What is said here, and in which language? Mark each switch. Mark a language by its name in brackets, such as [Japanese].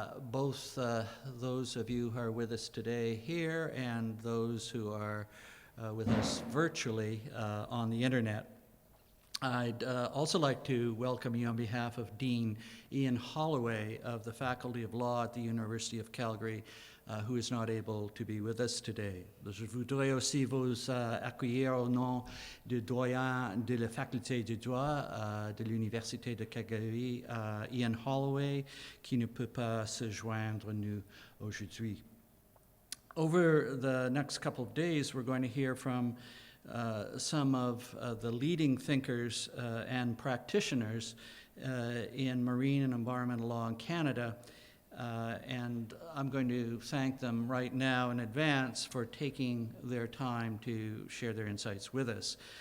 [English] Both those of you who are with us today here and those who are with us virtually on the internet. I'd also like to welcome you on behalf of Dean Ian Holloway of the Faculty of Law at the University of Calgary, who is not able to be with us today. [French] Je voudrais aussi vous accueillir au nom du doyen de la Faculté de droit de l'Université de Calgary, Ian Holloway, qui ne peut pas se joindre nous aujourd'hui. [English] Over the next couple of days, we're going to hear from some of the leading thinkers and practitioners in marine and environmental law in Canada. And I'm going to thank them right now in advance for taking their time to share their insights with us.